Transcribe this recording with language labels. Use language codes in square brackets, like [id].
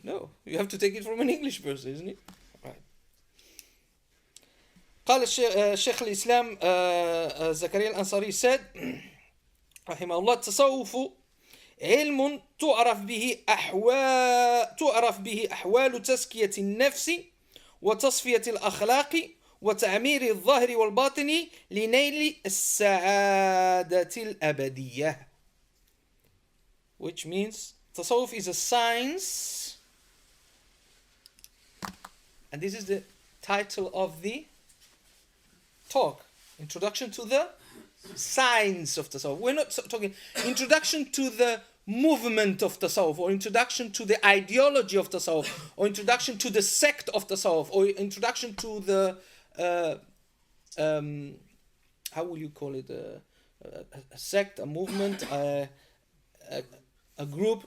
[en] No, you have to take it from an English person, isn't it? Right. [ar] قال الشيخ الإسلام زكريا الأنصاري [en] said [ar] رحمه الله التصوف علم تعرف به أحوال تزكية النفس وتصفية الأخلاق وتعمير الظاهر والباطن لنيل السعادة الأبدية, [en] which means Tasawwuf is a science, and this is the title of the talk, Introduction to the Science of Tasawwuf. We're not talking introduction to the movement of Tasawwuf, or introduction to the ideology of Tasawwuf, or introduction to the sect of Tasawwuf, or introduction to the uh, how will you call it, a sect, a movement, a group.